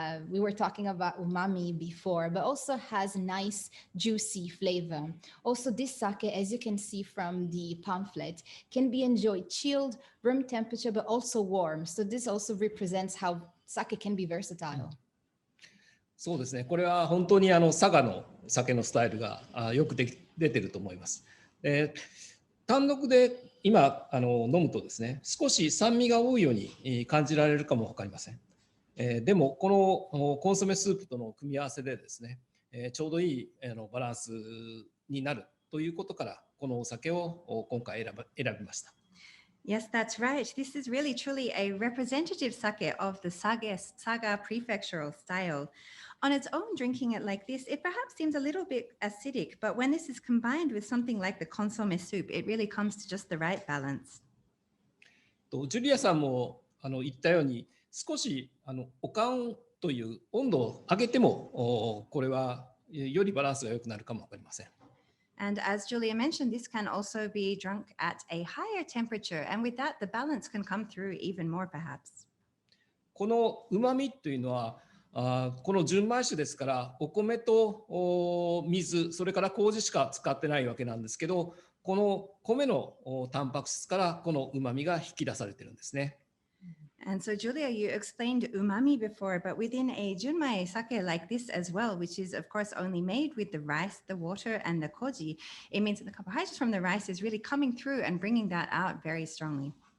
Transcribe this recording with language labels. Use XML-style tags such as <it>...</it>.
<en>We were talking about umami before, but also has nice juicy flavor. Also, this sake, as you can see from the pamphlet, can be enjoyed chilled, room temperature, but also warm. So this also represents how sake can be versatile.</en> <ja>そうですね。これは本当に佐賀の酒のスタイルがよく出てると思います。単独で今飲むとですね、少し酸味が多いように感じられるかもわかりません。でもこのコンソメスープとの組み合わせでですね、ちょうどいいバランスになるということからこのお酒を今回選びました。</ja> <en>Yes, that's right. This is really truly a representative sake of the Saga prefectural style. On its own, drinking it like this, it perhaps seems a little bit acidic, but when this is combined with something like the consomme soup, it really comes to just the right balance.</en> <ja>ジュリアさんも言ったように、少しおかんという温度を上げても、これはよりバランスが良くなるかもわかりません。</ja> <en>And as Julia mentioned, this can also be drunk at a higher temperature. And with that, the balance can come through even more, perhaps.</en> <ja>この旨味というのは、この純米酒ですから、お米と水、それから麹しか使ってないわけなんですけど、この米のタンパク質からこの旨味が引き出されてるんですね。</ja> <en>And so, Julia, you explained umami before, but within a junmai sake like this as well, which is, of course, only made with the rice, the water, and the koji, it means that the carbohydrates from the rice is really coming through and bringing that out very strongly.</en>